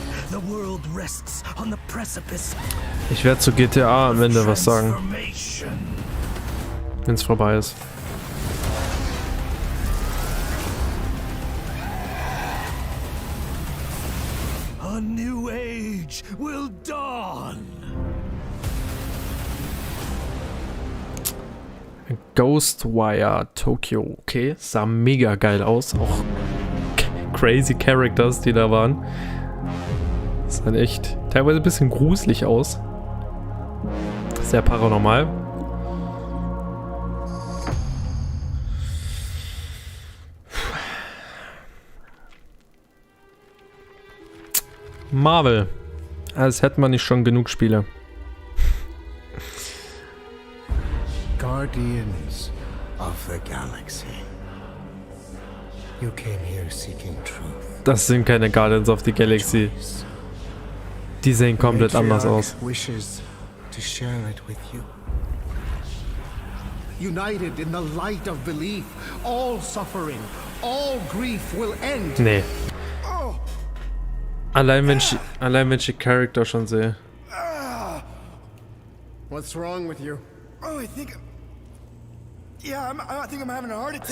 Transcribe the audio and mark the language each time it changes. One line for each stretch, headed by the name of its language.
English: The world rests on the precipice.
German: Ich werde zu GTA am Ende was sagen, wenn es vorbei ist.
English: A new age will dawn.
German: Ghostwire Tokyo. Okay, sah mega geil aus. Auch crazy Characters, die da waren. Sahen echt teilweise ein bisschen gruselig aus. Sehr paranormal. Marvel. Als hätte man nicht schon genug Spiele.
English: Guardians of the Galaxy. You came here seeking truth.
German: Das sind keine Guardians of the Galaxy. Die sehen komplett anders aus.
English: Wishes to share it with you. United in the light of belief, all suffering, all grief will end.
German: Nee. Allein wenn ich die Charakter schon sehe.
English: What's wrong with you? Oh, I think I'm having a heart attack.